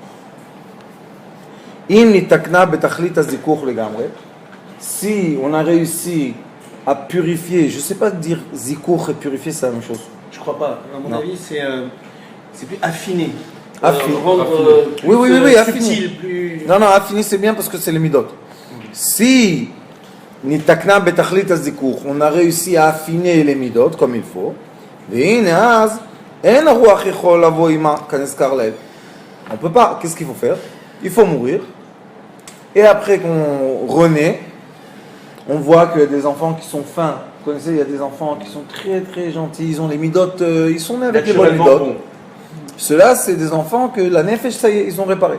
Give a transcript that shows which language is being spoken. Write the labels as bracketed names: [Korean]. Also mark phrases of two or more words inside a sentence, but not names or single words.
[French] Si on a réussi à purifier, je ne sais pas dire zikour et purifier, c'est la même chose. Je crois pas. À mon avis, c'est plus affiné. Rendre oui, affiner. Plus... Non, affiner c'est bien parce que c'est les midot. Si [Hebrew] ניתקנו בתכלית הזיכוך. [French] On a réussi à affiner les midot comme il faut. [Hebrew] והנה אז, אין הרוח יכול לבוא עמה כנזכר לעיל. [French] On peut pas. Qu'est-ce qu'il faut faire? Il faut mourir. Et après qu'on renaît, on voit qu'il y a des enfants qui sont fins. Vous connaissez, il y a des enfants qui sont très très gentils. Ils ont les midotes, ils sont nés avec les bonnes midotes. Ceux-là, c'est des enfants que la nefesh, ça y est, ils ont réparé.